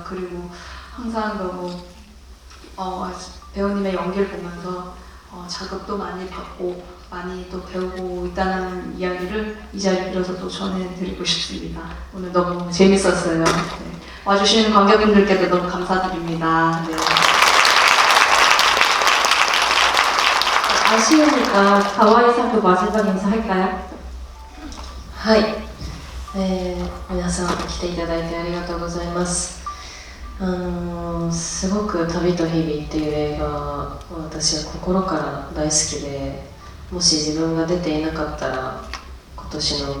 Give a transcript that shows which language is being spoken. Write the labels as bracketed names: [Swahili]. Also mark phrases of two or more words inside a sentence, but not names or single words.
[Korean] 그리고 항상 너무 배우님의 연기를 보면서 자극도 많이 받고 많이 또 배우고 있다는 이야기를 이 자리에 빌어서 또 전해드리고 싶습니다. 오늘 너무 재밌었어요. 네. 와주시는 관객분들께도 너무 감사드립니다. 네. 아쉬우니까 가와이상도 마지막 인사할까요? [Japanese] はい、皆さん来ていただいてありがとうございます。すごく「旅と日々」っていう映画は私は心から大好きで、もし自分が出ていなかったら今年の